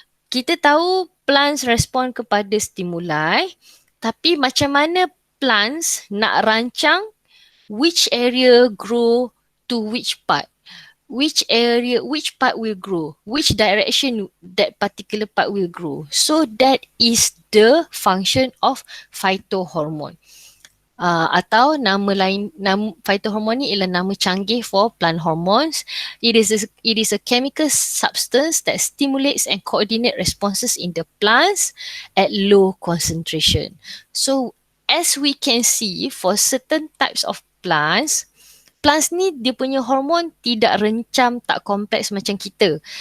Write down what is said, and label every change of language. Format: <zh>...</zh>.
<ms>Kita tahu</ms> <en>plants respond kepada stimuli,</en> <ms>tapi macam mana</ms> <en>plants</en> <ms>nak rancang</ms> <en>which area grow to which part? Which part will grow? Which direction that particular part will grow? So that is the function of phytohormone.</en> <ms>Atau nama lain, nama phytohormone ni ialah nama canggih</ms> <en>for plant hormones. It is a chemical substance that stimulates and coordinate responses in the plants at low concentration. So as we can see, for certain types of plants</en> <ms>ni dia punya hormon tidak rencam, tak kompleks macam kita.</ms>